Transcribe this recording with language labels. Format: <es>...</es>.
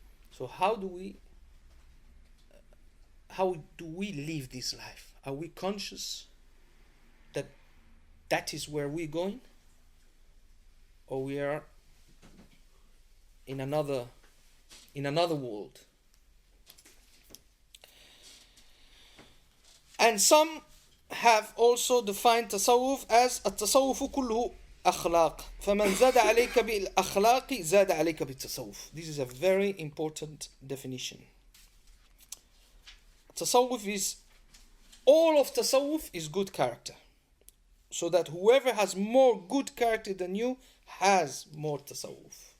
<en>So how do we live this life? Are we conscious that is where we're going, or we are in another world? And some have also defined tasawwuf as</en> <ar>التصوف كله أخلاق فمن زاد عليك بالأخلاق زاد عليك بالتصوف.</ar> <en>This is a very important definition. Tasawwuf is, all of tasawwuf is good character, so that whoever has more good character than you has more tasawwuf.</en>